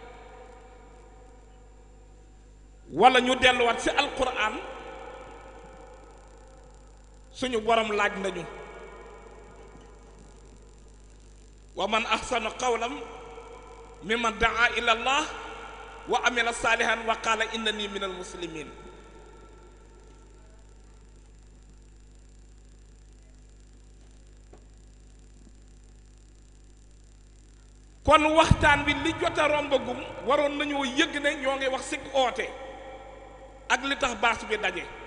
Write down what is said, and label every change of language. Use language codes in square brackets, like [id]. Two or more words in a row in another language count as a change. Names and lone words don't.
[wo] wala ñu delluwaat si alquran suñu borom laaj nañu [ar] ومن أحسن قولا ممن دعا إلى الله وعمل صالحا وقال إنني من المسلمين [wo] kon waxtaan bi li jot a rombagum waroon nañoo yëg ne ñoo ngi wax si oote ak li tax baas bi daje